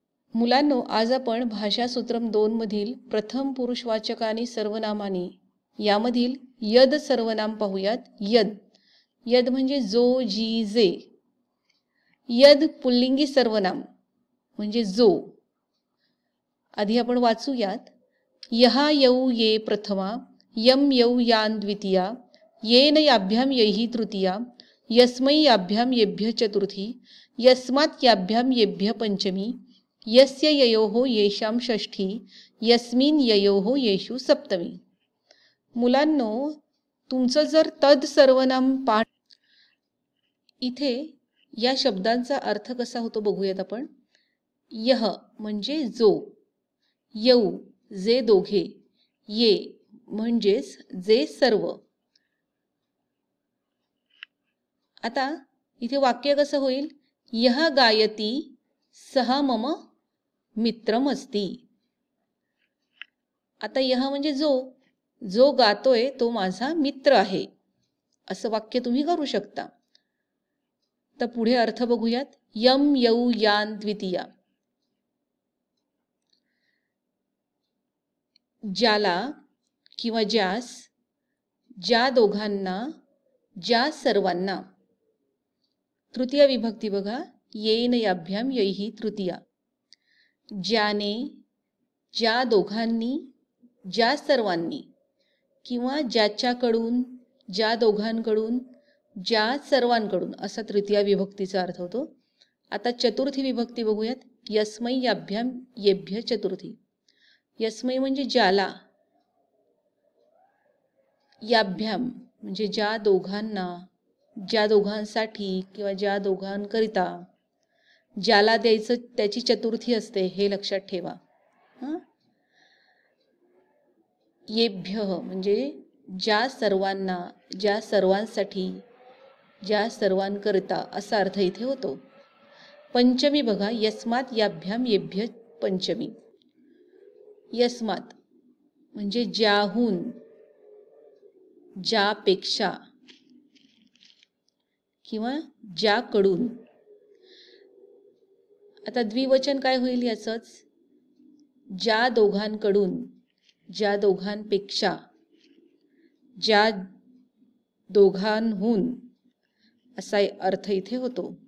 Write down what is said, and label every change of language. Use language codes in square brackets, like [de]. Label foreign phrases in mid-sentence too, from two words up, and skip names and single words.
[mr] मुलांनो, आज आपण भाषासूत्रम 2 मधील प्रथम पुरुषवाचक आणि सर्वनामानी यामधील यद सर्वनाम पाहूयात. यद यद म्हणजे जो, जी, जे. यद पुल्लिंगी सर्वनाम म्हणजे जो. आधी आपण वाचूयात. [sa] यहा यौ ये प्रथमा, यम यौ यान द्वितीया, येन याभ्याम यैहि तृतीया, यस्मै याभ्याम येभ्य चतुर्थी, यस्मात् याभ्याम येभ्य पंचमी, यस्य ययोः येषां षष्ठी, यस्मिन् ययोः येषु सप्तमी. [mr] मुलांनो, तुमचं जर तद सर्वनाम पाठ, इथे या शब्दांचा अर्थ कसा होतो बघूयात आपण. यह म्हणजे जो, यौ जे दोघे, ये म्हणजेच जे सर्व. आता इथे वाक्य कसं होईल. [sa] यह गायती सह मम मित्रमस्ती. [mr] आता यह म्हणजे जो, जो गातोय तो माझा मित्र आहे, असं वाक्य तुम्ही करू शकता. तर पुढे अर्थ बघूयात. [sa] यम यौ यान द्वितीया, [mr] ज्याला किंवा ज्यास, ज्या दोघांना, ज्या सर्वांना. तृतीय विभक्ती बघा. [sa] येन याभ्याम यैहि तृतीया, [mr] ज्याने, ज्या दोघांनी, ज्या सर्वांनी, किंवा ज्याच्याकडून, ज्या दोघांकडून, ज्या सर्वांकडून, असा तृतीय विभक्तीचा अर्थ होतो. आता चतुर्थी विभक्ती बघूयात. [sa] यस्मै याभ्याम येभ्य चतुर्थी. [mr] यस्मै म्हणजे ज्याला, याभ्याम म्हणजे ज्या दोघांना, ज्या दोघांसाठी किंवा ज्या दोघांकरिता. ज्याला द्यायचं त्याची चतुर्थी असते, हे लक्षात ठेवा. येभ्य म्हणजे ज्या सर्वांना, ज्या सर्वांसाठी, ज्या सर्वांकरिता, असा अर्थ इथे होतो. पंचमी बघा. [sa] यस्मात याभ्याम येभ्य पंचमी. [mr] यस्मात म्हणजे ज्याहून, ज्यापेक्षा किंवा ज्याकडून. आता द्विवचन काय होईल याचंच. ज्या दोघांकडून, ज्या दोघांपेक्षा, ज्या दोघांहून, असा अर्थ इथे होतो.